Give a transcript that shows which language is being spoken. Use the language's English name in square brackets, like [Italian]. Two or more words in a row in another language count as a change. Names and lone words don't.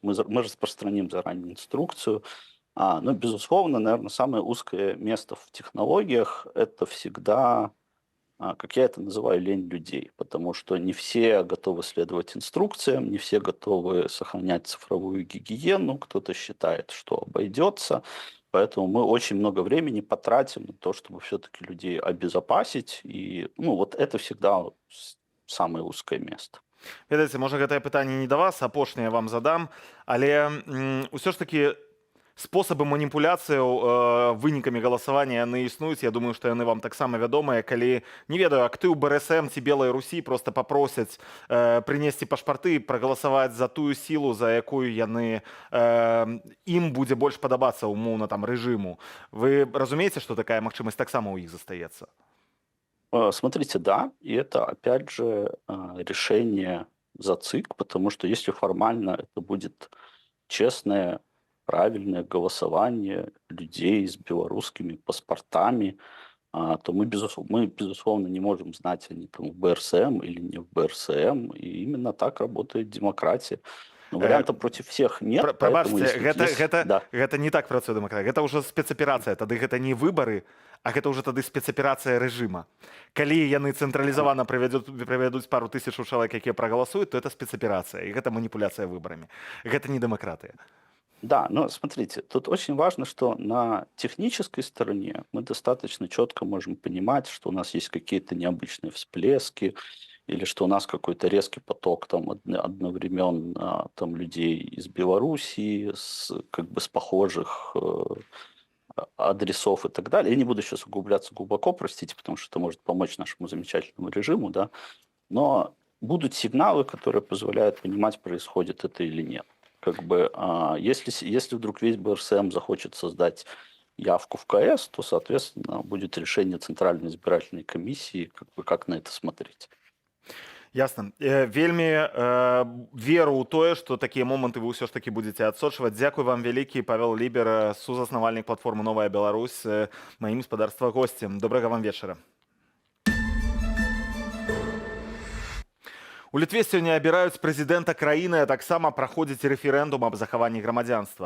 [Russian] Мы распространим заранее инструкцию. Но, безусловно, наверное, самое узкое место в технологиях – это всегда, как я это называю, лень людей, потому что не все готовы следовать инструкциям, не все готовы сохранять цифровую гигиену, кто-то считает, что обойдется, поэтому мы очень много времени потратим на то, чтобы все-таки людей обезопасить, и вот это всегда самое узкое место. [Belarusian] Ведаеце, можа, гэтае пытанне не да вас, апошняе вам задам, але ўсё ж такі спосабы маніпуляцыяў вынікамі галасавання яны існуюць. Я думаю, што яны вам таксама вядомыя, калі, не ведаю, актыў БРСМ ці Белай Русі просто папросяць прынесці пашпарты, прагаласаваць за тую сілу, за якую яны ім будзе больш падабацца умоўна там рэжыму. Вы разумееце, што такая магчымасць таксама ў іх застаецца? [Russian] Смотрите, да, и это, опять же, решение за ЦИК, потому что если формально это будет честное, правильное голосование людей с белорусскими паспортами, то мы, безусловно, не можем знать, они там в БРСМ или не в БРСМ, и именно так работает демократия. Но вариантов против всех нет. [Belarusian] Прабачце, гэта не так працуе дэмакратыя. Гэта ўжо спецаперацыя, тады гэта не выбары, а гэта ўжо тады спецаперацыя рэжыма. Калі яны цэнтралізавана правядуць пару тысячаў чалавек, якія прагаласуюць, то это спецаперацыя, і гэта маніпуляцыя выбарамі. Гэта не дэмакратыя. [Russian] Да, но смотрите, тут очень важно, что на технической стороне мы достаточно четко можем понимать, что у нас есть какие-то необычные всплески, или что у нас какой-то резкий поток там одновременно там людей из Белоруссии, как бы с похожих адресов и так далее. Я не буду сейчас углубляться глубоко, простите, потому что это может помочь нашему замечательному режиму, да, но будут сигналы, которые позволяют понимать, происходит это или нет. Как бы, если вдруг весь БРСМ захочет создать явку в КС, то, соответственно, будет решение Центральной избирательной комиссии, как на это смотреть. Ясно. [Belarusian] Вельмі веру ў тое, што такія моманты вы ўсё ж такі будзеце адсочваць. Дзякуй вам вялікі, Павел Лібер, сузаснавальнік платформы «Новая Беларусь», маім спадарства госцем. Добрага вам вечара. У Літве сёння абіраюць прэзідэнта краіны, а таксама праходзіць рэферэндум аб захаванні грамадзянства.